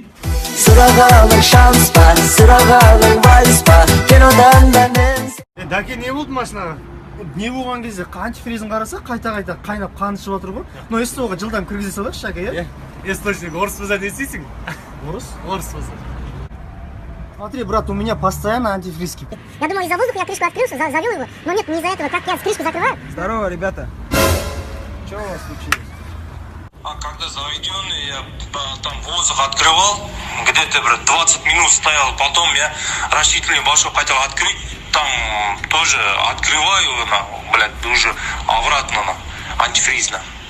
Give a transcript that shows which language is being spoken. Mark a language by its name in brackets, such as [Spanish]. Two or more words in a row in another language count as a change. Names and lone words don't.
[Kazakh] Сұрағалың шанс па, сұрағалың вальс па, кинодан да мен. Дәке, не болды машинаға? Не болған кезде антифризін қараса, қайта қайнап қаны шығып отыр ғой. Но СТО-ға жылдам кіргізе салайықшы, Шаке, иә? Источник орыс болса не істейсің? Орыс? Орыс болса. [Russian] Смотри, брат, у меня постоянно антифризки. Я думал, из-за воздуха я крышку открыл, завел его. Но нет, не из-за этого. Как я крышку закрываю? Здорово, ребята. Что у вас случилось? А когда заведенный, я там воздух открывал, где-то 20 минут стоял, потом я растительный башок хотел открыть, там тоже открываю, уже обратно, антифризно.